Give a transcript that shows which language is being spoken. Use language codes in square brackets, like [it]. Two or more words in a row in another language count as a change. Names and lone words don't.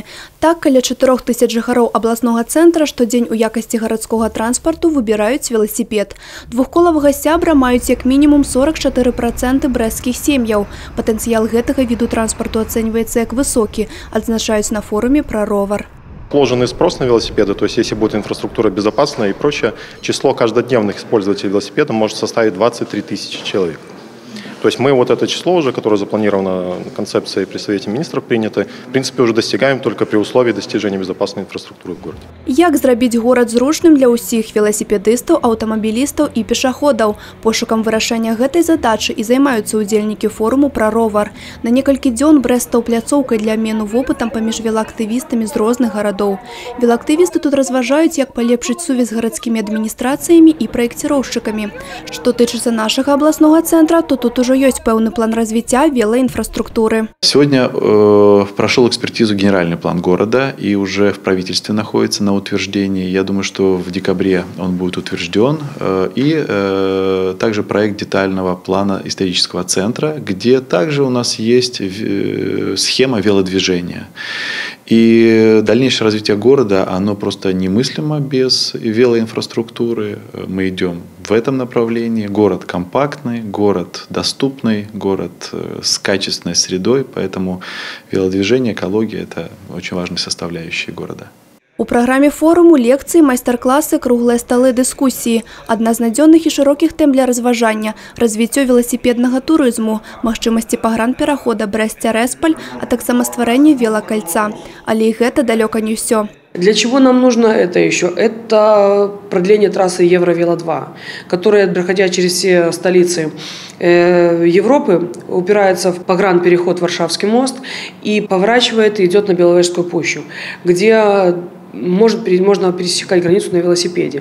[be] Так, каля 4000 жыхароў абласнога цэнтра штодзень у якасці гарадскога транспарту выбіраюць веласіпед. Двухколавага сябра маюць як мінімум 44% брэсцкіх сем'яў. Патэнцыял гэтага віду транспарту ацэньваецца як высокі, адзначаюць на форуме пра ровар. [ru] Вложенный спрос на велосипеды, то есть если будет инфраструктура безопасная и прочее, число каждодневных использователей велосипеда может составить 23 тысячи человек. То есть мы вот это число уже, которое запланировано концепцией при Совете министров принято, в принципе уже достигаем только при условии достижения безопасной инфраструктуры в городе. [be] Як зрабіць горад зручным для ўсіх веласіпедыстаў, аўтамабілістаў і пешаходаў? Пошукам вырашэння гэтай задачы і займаюцца удзельнікі форуму пра ровар. На некалькі дзён Брэст стаў пляцоўкай для абмену вопытам паміж велаактывістамі з розных гарадоў. Велаактывісты тут разважаюць, як палепшыць сувязь з гарадскімі адміністрацыямі і праекціроўшчыкамі. Што тычыцца нашага абласнога цэнтра, [ru] то тут уже есть пэўны план развития велоинфраструктуры. Сегодня прошел экспертизу генеральный план города и уже в правительстве находится на утверждении. Я думаю, что в декабре он будет утвержден. И также проект детального плана исторического центра, где также у нас есть схема велодвижения. И дальнейшее развитие города, оно просто немыслимо без велоинфраструктуры. Мы идем в этом направлении. Город компактный, город доступный, город с качественной средой. Поэтому велодвижение, экология – это очень важные составляющие города. [be] У праграме форуму лекцыі, майстар-класы, круглыя сталы, дыскусіі. Адна з надзённых і шырокіх тэм для разважання – развіццё веласіпеднага турызму, магчымасці пагранперахода Брэст-Цярэспаль, а таксама стварэнне велакальца. Але і гэта далёка не ўсё. [ru] Для чего нам нужно это еще? Это продление трассы Евровело-2, которая, проходя через все столицы Европы, упирается в погранпереход Варшавский мост и поворачивает и идет на Беловежскую пущу, где можно пересекать границу на велосипеде.